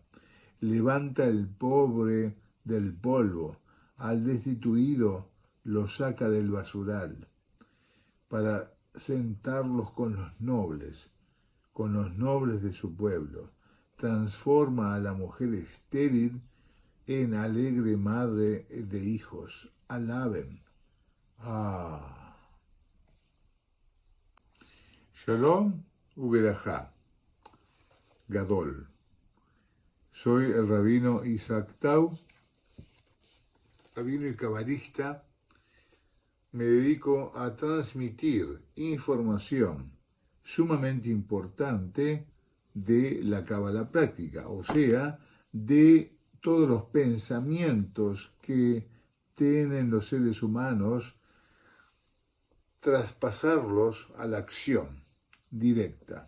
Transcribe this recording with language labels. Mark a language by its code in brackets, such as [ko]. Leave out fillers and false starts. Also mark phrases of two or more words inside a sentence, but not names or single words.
[es] Levanta el pobre del polvo, al destituido lo saca del basural, para sentarlos con los nobles de su pueblo. Transforma a la mujer estéril en alegre madre de hijos. Alaben. [he] שלום וברכה. [es] Gadol. Soy el rabino Isaac Tau, rabino y cabalista. Me dedico a transmitir información sumamente importante de la cábala práctica, o sea, de todos los pensamientos que tienen los seres humanos, traspasarlos a la acción directa.